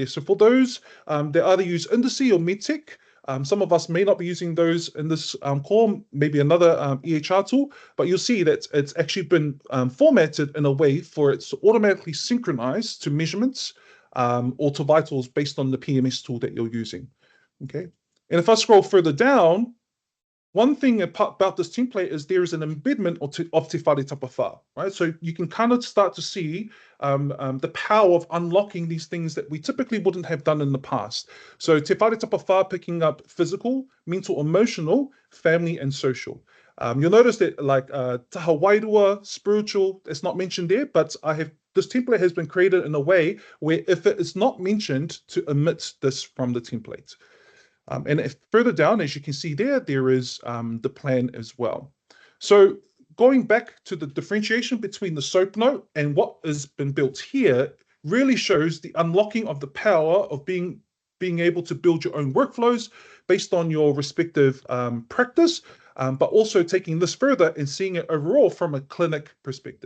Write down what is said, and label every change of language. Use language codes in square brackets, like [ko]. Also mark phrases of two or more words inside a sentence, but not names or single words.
[en] So for those that either use Indice or Medtech, some of us may not be using those in this core, maybe another EHR tool, but you'll see that it's actually been formatted in a way for it to automatically synchronize to measurements or to vitals based on the PMS tool that you're using. Okay, and if I scroll further down, one thing about this template is there is an embedment of te whare tapawhā, right? So you can kind of start to see the power of unlocking these things that we typically wouldn't have done in the past. So te whare tapawhā picking up physical, mental, emotional, family, and social. You'll notice that like [mi] taha wairua, [en] spiritual, it's not mentioned there, but this template has been created in a way where if it is not mentioned, to omit this from the template. And if further down, as you can see there, there is the plan as well. So going back to the differentiation between the SOAP note and what has been built here really shows the unlocking of the power of being able to build your own workflows based on your respective practice, but also taking this further and seeing it overall from a clinic perspective.